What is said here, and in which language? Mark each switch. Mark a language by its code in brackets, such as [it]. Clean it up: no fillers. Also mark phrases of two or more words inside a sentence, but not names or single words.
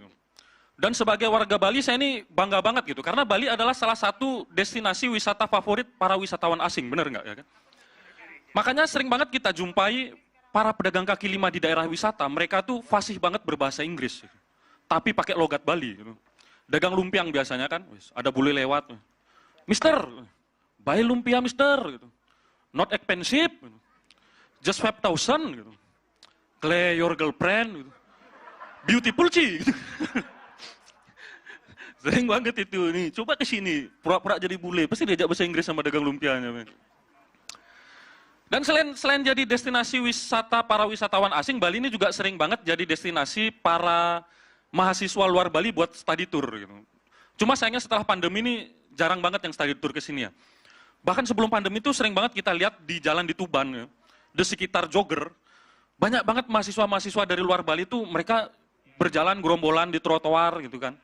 [id] Dan sebagai warga Bali saya ini bangga banget gitu, karena Bali adalah salah satu destinasi wisata favorit para wisatawan asing, bener nggak ya kan? Makanya sering banget kita jumpai para pedagang kaki lima di daerah wisata, mereka tuh fasih banget berbahasa Inggris, gitu. Tapi pakai logat Bali. Gitu. Dagang lumpiang biasanya kan, ada bule lewat, Mister, [en] buy lumpia Mister, [id] gitu. [en] Not expensive, gitu. Just 5,000, gitu. Clay your girlfriend, [id] gitu. Beautiful Ci, gitu. Sering banget itu nih, coba ke sini, pura-pura jadi bule, pasti diajak bahasa Inggris sama dagang lumpianya. Dan selain jadi destinasi wisata para wisatawan asing, Bali ini juga sering banget jadi destinasi para mahasiswa luar Bali buat [en] study tour. [id] Gitu. Cuma sayangnya setelah pandemi ini jarang banget yang [en] study tour [id] ke sini ya. Bahkan sebelum pandemi itu sering banget kita lihat di jalan di Tuban, ya, di sekitar Jogger, banyak banget mahasiswa-mahasiswa dari luar Bali itu mereka berjalan gerombolan di trotoar gitu kan.